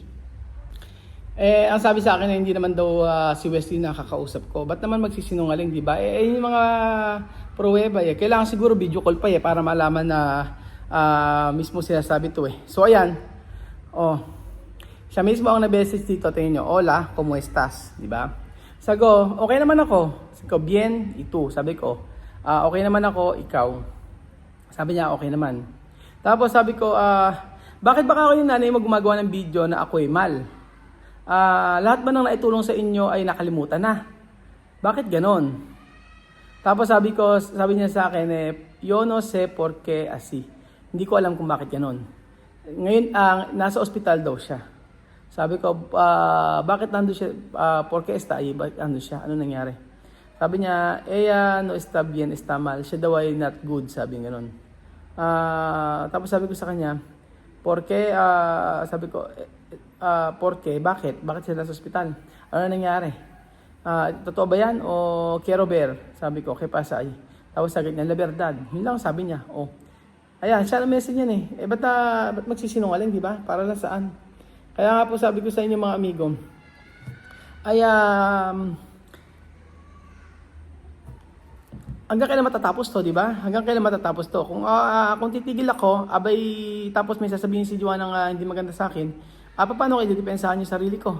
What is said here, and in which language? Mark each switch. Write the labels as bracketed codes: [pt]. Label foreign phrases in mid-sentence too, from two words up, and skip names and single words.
[tl] Ang sabi sa akin na hindi naman daw si Wesley nakakausap ko. Ba't naman magsisinungaling, di ba? Yung mga pruweba kailangan siguro video call pa para malaman na mismo sinasabi to So ayan. Siya mismo ang na-message dito, tingin nyo, [es] hola, ¿cómo estás? [tl] Diba? Sabi ko, okay naman ako. Sabi ko, bien, ito. Sabi ko, okay naman ako, ikaw. Sabi niya, okay naman. Tapos sabi ko, bakit baka ako yung nanay mo gumagawa ng video na ako'y mal? Lahat ba nang naitulong sa inyo ay nakalimutan na? Bakit ganon? Tapos sabi niya sa akin, [es] yo no sé por qué así. [tl] Hindi ko alam kung bakit ganon. Ngayon, nasa ospital daw siya. Sabi ko, bakit nando siya? [es] ¿Por qué está ahí? [tl] Bakit nando siya? Ano nangyari? Sabi niya, [es] ella no está bien, está mal. [tl] Siya daw ay [en] not good, [tl] sabi nga nun. Tapos sabi ko sa kanya, [es] ¿por qué? [tl] Sabi ko, [es] ¿por qué? [tl] Bakit? Bakit siya nasa ospital? Ano nangyari? Totoo ba yan? [es] O quiero ver? [tl] Sabi ko, [es] ¿qué pasa ahí? [tl] Tapos sabi niya, [es] la verdad. [tl] Yun lang sabi niya. Ayan, siya na message yan ba't magsisinungaling, di ba? Para lang saan? Kaya nga po sabi ko sa inyo mga amigo, hanggang kailan matatapos to, di ba? Hanggang kailan matatapos to? Kung titigil ako, tapos may sasabihin si Joanna nga hindi maganda sa akin, paano ko idedepensahan yung sarili ko?